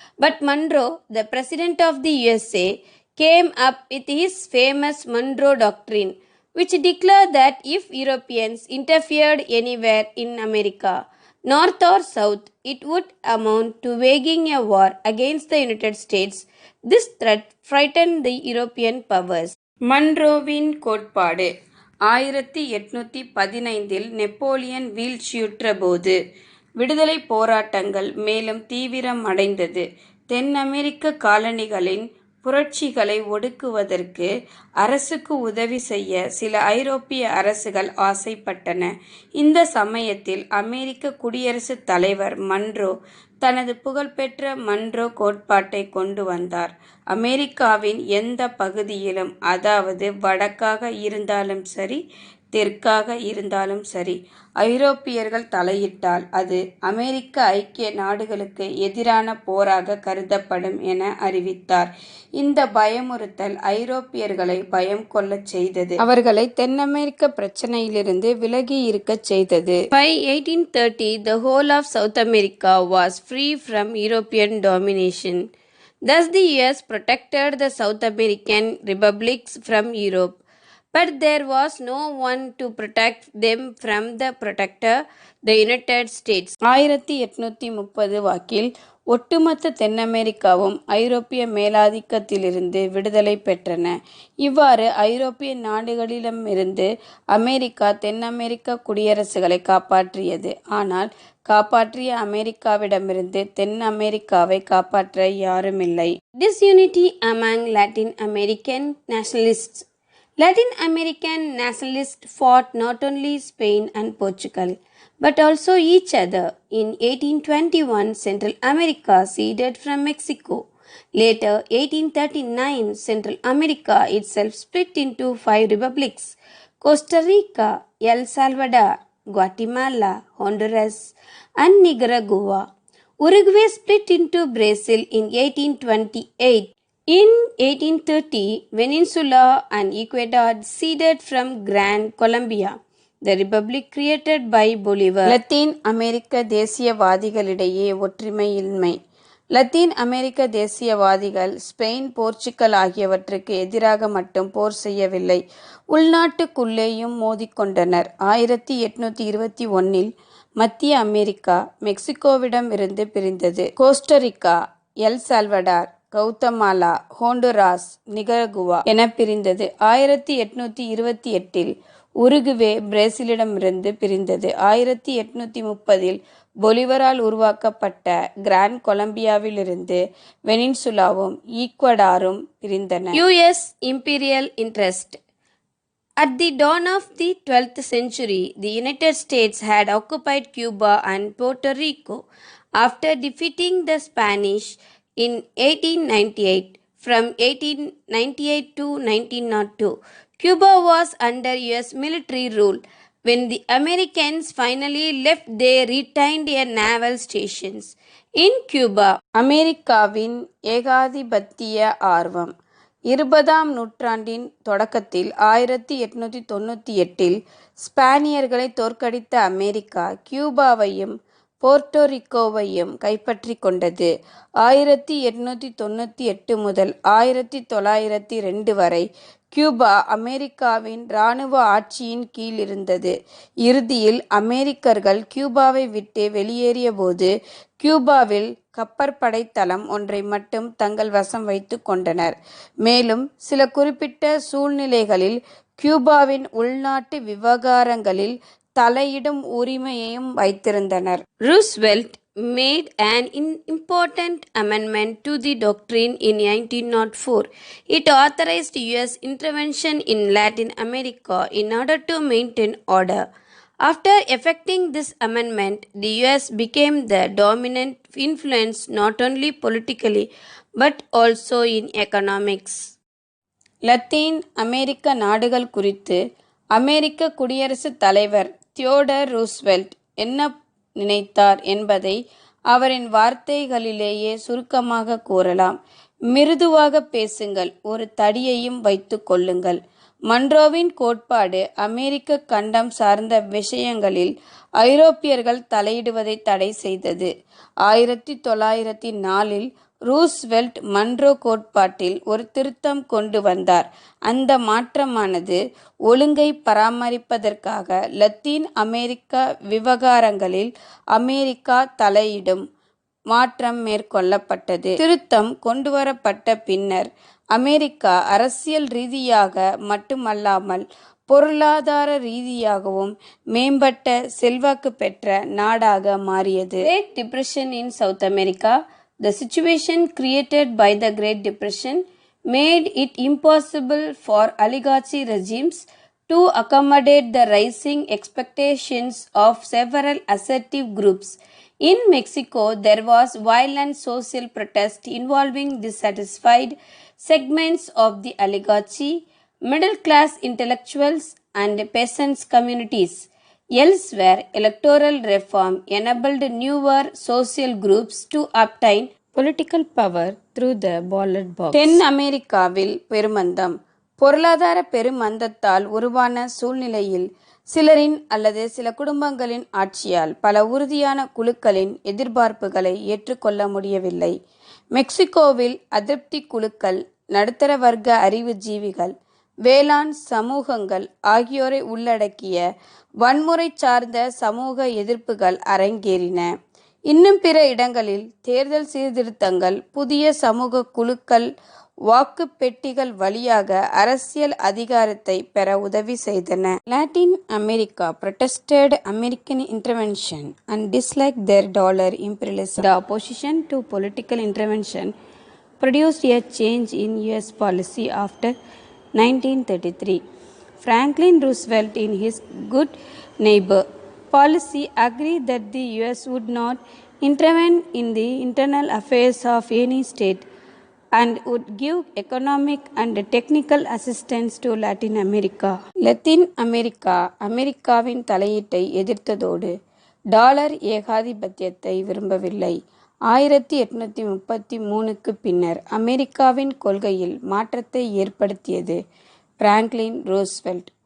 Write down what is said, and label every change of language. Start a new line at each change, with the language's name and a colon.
English: But Monroe, the President of the USA, came up with his famous Monroe Doctrine, which declared that if Europeans interfered anywhere in America, north or south, it would amount to waging a war against the United States. This threat frightened the European powers.
Tamil: மன்ரோவின் கோட்பாடு. 1815 Napoleon வீழ்ச்சியுற்ற போது விடுதலை போராட்டங்கள் மேலும் தீவிரம் அடைந்தது. தென் அமெரிக்க காலனிகளின் புரட்சிகளை ஒடுக்குவதற்கு அரசுக்கு உதவி செய்ய சில ஐரோப்பிய அரசுகள் ஆசைப்பட்டன. இந்த சமயத்தில் அமெரிக்க குடியரசுத் தலைவர் மன்ரோ தனது புகழ்பெற்ற மன்ரோ கோட்பாட்டை கொண்டு வந்தார். அமெரிக்காவின் எந்த பகுதியிலும், அதாவது வடக்காக இருந்தாலும் சரி, தெற்காக இருந்தாலும் சரி, ஐரோப்பியர்கள் தலையிட்டால் அது அமெரிக்க ஐக்கிய நாடுகளுக்கு எதிரான போராக கருதப்படும் என அறிவித்தார். இந்த பயமுறுத்தல் ஐரோப்பியர்களை பயம் கொள்ளச் செய்தது. அவர்களை தென் அமெரிக்க பிரச்சனையிலிருந்து விலகி இருக்கச் செய்தது.
English: By 1830, the whole of South America was free from European domination. Thus, the US protected the South American republics from Europe. But there was no one to protect them from the protector, the United States.
Tamil: 1830 வாக்கில் ஒட்டுமொத்த தென் அமெரிக்காவும் ஐரோப்பிய மேலாதிக்கத்திலிருந்து விடுதலை பெற்றன. இவ்வாறு ஐரோப்பிய நாடுகளிடமிருந்து America தென் அமெரிக்க குடியரசுகளை காப்பாற்றியது. ஆனால் காப்பாற்றிய அமெரிக்காவிடமிருந்து தென் அமெரிக்காவை காப்பாற்ற யாருமில்லை.
English: Disunity among Latin American nationalists. Latin American nationalists fought not only Spain and Portugal, but also each other. In 1821, Central America ceded from Mexico. Later, 1839, Central America itself split into 5 republics: Costa Rica, El Salvador, Guatemala, Honduras, and Nicaragua. Uruguay split into Brazil in 1828. In 1830, Venezuela and Ecuador ceded from Gran Colombia, the republic created by Bolivar.
Tamil: Latin America தேசியவாதிகளிடையே ஒற்றுமையின்மை. Latin America தேசியவாதிகள் Spain, Portugal ஆகியவற்றுக்கு எதிராக மட்டும் போர் செய்யவில்லை, உள்நாட்டுக்குள்ளேயும் மோதிக்கொண்டனர். 1821 மத்திய America மெக்சிகோவிடம் இருந்து பிரிந்தது. Costa Rica, El Salvador, Guatemala, Honduras, Nicaragua என பிரிந்தது. 1828 Uruguay பிரேசிலிடமிருந்து பிரிந்தது. 1830 பொலிவரால் உருவாக்கப்பட்ட grand கொலம்பியாவிலிருந்து வெனின்சுலாவும் ஈக்வடாரும் பிரிந்தன.
English: US imperial interest. At the dawn of the 12th century, the United States had occupied Cuba and Puerto Rico. After defeating the Spanish in 1898, from 1898 to 1902, Cuba was under US military rule. When the Americans finally left, they retained their naval stations in Cuba.
Tamil: அமெரிக்காவின் ஏகாதிபத்திய ஆர்வம். 20ஆம் நூற்றாண்டின் தொடக்கத்தில் 1898 ஸ்பானியர்களை தோற்கடித்த America கியூபாவையும் போர்ட்டோரிக்கோவையும் கைப்பற்றி கொண்டது. 1898 முதல் 1902 வரை கியூபா அமெரிக்காவின் இராணுவ ஆட்சியின் கீழ் இருந்தது. இறுதியில் அமெரிக்கர்கள் கியூபாவை விட்டு வெளியேறிய போது கியூபாவில் கப்பற்படை தளம் ஒன்றை மட்டும் தங்கள் வசம் வைத்து கொண்டனர். மேலும் சில குறிப்பிட்ட சூழ்நிலைகளில் கியூபாவின் உள்நாட்டு விவகாரங்களில் தலையிடும் உரிமையையும் வைத்திருந்தனர்.
English: Roosevelt made an important amendment to the doctrine in 1904. It authorized US intervention in Latin America in order to maintain order. After effecting this amendment, the US became the dominant influence not only politically but also in economics.
Tamil: Latin அமெரிக்க நாடுகள் குறித்து அமெரிக்க குடியரசுத் தலைவர் Theodore Roosevelt என்ன நினைத்தார் என்பதை அவரின் வார்த்தைகளிலேயே சுருக்கமாக கூறலாம். மிருதுவாக பேசுங்கள், ஒரு தடியையும் வைத்து கொள்ளுங்கள். மன்ரோவின் கோட்பாடு அமெரிக்க கண்டம் சார்ந்த விஷயங்களில் ஐரோப்பியர்கள் தலையிடுவதை தடை செய்தது. 1904 ரூஸ்வெல்ட் மன்ரோ கோட்பாட்டில் ஒரு திருத்தம் கொண்டு வந்தார். அந்த மாற்றமானது ஒழுங்கை பராமரிப்பதற்காக லத்தீன் அமெரிக்க விவகாரங்களில் அமெரிக்கா தலையிடும் மாற்றம் மேற்கொள்ளப்பட்டது. திருத்தம் கொண்டுவரப்பட்ட பின்னர் அமெரிக்கா அரசியல் ரீதியாக மட்டுமல்லாமல் பொருளாதார ரீதியாகவும் மேம்பட்ட செல்வாக்கு பெற்ற நாடாக மாறியது.
English: Great Depression in South America. The situation created by the Great Depression made it impossible for oligarchy regimes to accommodate the rising expectations of several assertive groups. In Mexico, there was violent social protest involving dissatisfied segments of the oligarchy, middle-class intellectuals, and peasants' communities. Elsewhere, electoral reform enabled newer social groups to obtain political power through the ballot box.
Tamil: தென் அமெரிக்காவில் பெருமந்தம். பொருளாதார பெருமந்தத்தால் உருவான சூழ்நிலையில் சிலரின் அல்லது சில குடும்பங்களின் ஆட்சியால் பல உறுதியான குழுக்களின் எதிர்பார்ப்புகளை ஏற்றுக்கொள்ள முடியவில்லை. மெக்சிகோவில் அதிருப்தி குழுக்கள், நடுத்தர வர்க்க அறிவுஜீவிகள், வேளாண் சமூகங்கள் ஆகியோரை உள்ளடக்கிய வன்முறை சார்ந்த சமூக எதிர்ப்புகள் அரங்கேறின. இன்னும் பிற இடங்களில் தேர்தல் சீர்திருத்தங்கள், புதிய சமூக குழுக்கள் வாக்கு பெட்டிகள் வழியாக அரசியல் அதிகாரத்தை பெற உதவி செய்தன.
English: Latin America protested American intervention and disliked their dollar imperialism. The opposition to political intervention produced a change in U.S. policy after 1933. Franklin Roosevelt, in his Good Neighbor policy, agreed that the U.S. would not intervene in the internal affairs of any state and would give economic and technical assistance to Latin America.
Tamil: Latin America அமெரிக்காவின் தலையீட்டை எதிர்த்ததோடு dollar ஏகாதிபத்தியத்தை விரும்பவில்லை. 1833க்கு பின்னர் அமெரிக்காவின் கொள்கையில் மாற்றத்தை ஏற்படுத்தியது Franklin Roosevelt.